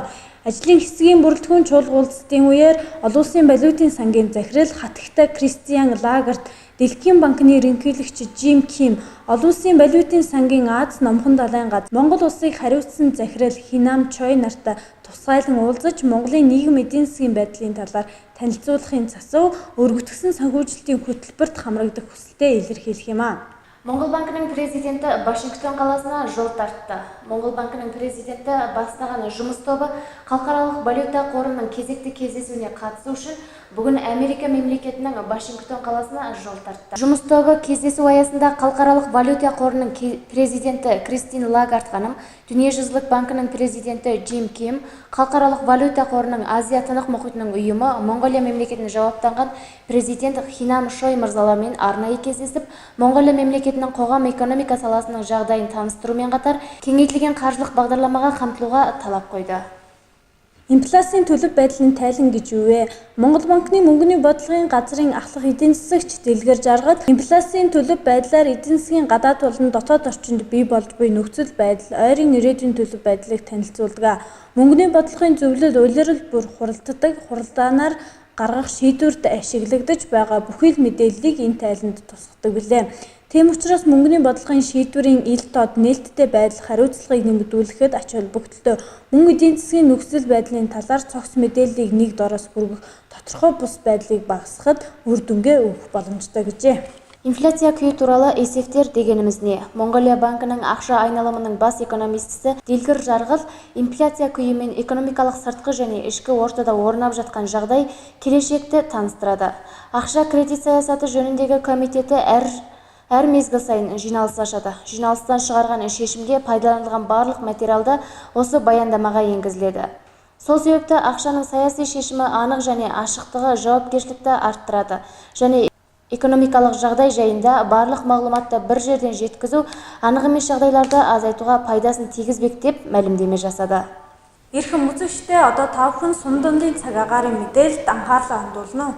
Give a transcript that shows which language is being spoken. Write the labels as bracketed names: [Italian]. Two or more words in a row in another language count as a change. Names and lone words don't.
[Mongolian] Ажлын хэсгийн бүрэлдэхүүн чуулгуулалтын үеэр олон улсын валютын сангийн захирал хатагтай Кристиан Лагард, Дэлхийн банкны ерөнхийлөгч Жим Ким, олон улсын валютын сангийн Аз номхон далайн газар Монгол улсыг хариуцсан захирал Хинам Чой нартай тусгайлан уулзаж Монголын нийгэм эдийн засгийн байдлын талаар танилцуулахын засав өргөтгсөн санхүүжилтийн хөтөлбөрт хамрагдах хүсэлтэд илэрхийлэх юм а. [Kazakh] Монгол банкының президенті Вашингтон қаласына жол тартты. Монгол банкының президенті бастаған жұмыс тобы халықаралық валюта қорының кезекті кездесуіне қатысу үшін бүгін Америка мемлекетінің Вашингтон қаласына жол тартты. Жұмыс тобы кездесу аясында халықаралық валюта қорының президенті Кристин Лагард ханым, Дүниежүзілік банкының президенті Джим Ким, халықаралық валюта қорының Азия тынық мұхитының ұйымы Монғолия мемлекетіне жауаптанған президент Хинам Чой мырзалармен арнайы кездесіп, Монғолия мемлекетінің қоғам экономика саласының жағдайын таныстырумен қатар кеңейтілген қаржылық бағдарламаға қамтылуға талап қойды. [Mongolian] Инфляцийн төлөв байдлын тайлан гэж юу вэ? Монгол банкны мөнгөний бодлогын газрын ахлах эдийн засагч Дэлгэр Жаргал инфляцийн төлөв байдлаар эдийн засгийн гадаад болон дотоод орчинд бий болж буй нөхцөл байдал, ойрын ирээдүйн төлөв байдлыг танилцуулдаг. Мөнгөний бодлогын зөвлөл улирал бүр хуралддаг, хуралдаанаар гаргах шийдвэрт ашиглагдаж байгаа бүхий л мэдээллийг энэ тайланд тусгадаг билээ. Тийм учраас мөнгөний бодлогын шийдвэрийн ил тод нээлттэй байдал хариуцлагыг нэмэгдүүлэхэд ач холбогдолтой мөнгө эдийн засгийн нөхцөл байдлын талаар цогц мэдээллийг нэг дороос хүргэх тодорхой бус байдлыг багасгахад үр дүнгээ өгөх боломжтой гэжээ. [Kazakh] Инфляция күйі туралы есептер дегеніміз не? Монголия банкының ақша айналымының бас экономистісі Дэлгэр Жаргал инфляция күйі мен экономикалық сыртқы және ішкі ортада орнап жатқан жағдай келешекті таныстырады. Ақша кредит саясаты жөніндегі комитеті әр мезгіл сайын жиналыс ашады. Жиналыстан шығарған шешімде пайдаланылған барлық материалды осы баяндамаға енгізіледі. Сол себепті ақшаның саяси шешімі анық және ашықтығы жауапкершілікті арттырады және экономикалық жағдай жайында барлық мағлұматты бір жерден жеткізу анық емес жағдайларды азайтуға пайдасын тигізбек деп мәлімдеме жасады. [Mongolian] Эрхэм үзэгчдээ одоо та бүхэн Сум дундын цаг агаарын мэдээлэлд анхаарлаа хандуулна уу?